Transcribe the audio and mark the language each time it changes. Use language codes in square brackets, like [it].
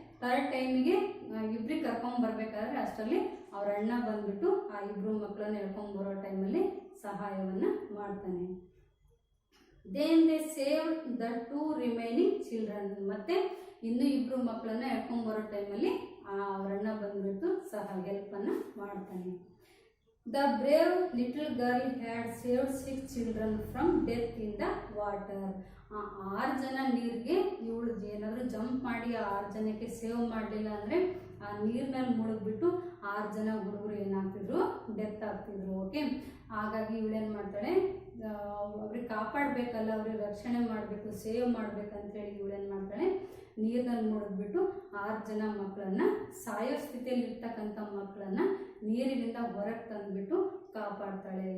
[kn] Third ಟೈಮಿಗೆ ಇಬ್ರಿಗೆ ಕರ್ಕೊಂಡ್ ಬರ್ಬೇಕಾದ್ರೆ ಅಷ್ಟರಲ್ಲಿ ಅವ್ರ ಅಣ್ಣ ಬಂದ್ಬಿಟ್ಟು ಆ ಇಬ್ರು ಮಕ್ಕಳನ್ನ ಹೇಳ್ಕೊಂಡ್ ಬರೋ ಟೈಮಲ್ಲಿ ಸಹಾಯವನ್ನ ಮಾಡ್ತಾನೆ. [en] Then they save the 2 remaining children. [kn] ಮತ್ತೆ ಇನ್ನು ಇಬ್ರು ಮಕ್ಕಳನ್ನ ಹೇಳ್ಕೊಂಡ್ ಬರೋ ಟೈಮಲ್ಲಿ ಅವ್ರ ಅಣ್ಣ ಬಂದ್ಬಿಟ್ಟು ಹೆಲ್ಪ್ ಅನ್ನ ಮಾಡ್ತಾನೆ. [en] The brave little girl had saved 6 children from death in the water. [kn] 6 ಜನ ನೀರಿಗೆ ಇವಳು ಏನಾದರೂ ಜಂಪ್ ಮಾಡಿ 6 ಜನಕ್ಕೆ ಸೇವ್ ಮಾಡಲಿಲ್ಲ ಅಂದರೆ ಆ ನೀರಿನಲ್ಲಿ ಮುಳುಗ್ಬಿಟ್ಟು 6 ಜನ ಹುಡುಗರು ಏನಾಗ್ತಿದ್ರು, ಡೆತ್ ಆಗ್ತಿದ್ರು. ಓಕೆ, ಹಾಗಾಗಿ ಇವಳೇನು ಮಾಡ್ತಾಳೆ, ಅವ್ರಿಗೆ ಕಾಪಾಡಬೇಕಲ್ಲ, ಅವ್ರಿಗೆ ರಕ್ಷಣೆ ಮಾಡಬೇಕು, ಸೇವ್ ಮಾಡ್ಬೇಕಂತೇಳಿ ಇವಳೇನು ಮಾಡ್ತಾಳೆ, ನೀರಿನಲ್ಲಿ ಮುಳುಗ್ಬಿಟ್ಟು 6 ಜನ ಮಕ್ಕಳನ್ನ, ಸಾಯೋ ಸ್ಥಿತಿಯಲ್ಲಿ ಇರ್ತಕ್ಕಂಥ ಮಕ್ಕಳನ್ನ ನೀರಿನಿಂದ ಹೊರಗೆ ತಂದ್ಬಿಟ್ಟು ಕಾಪಾಡ್ತಾಳೆ.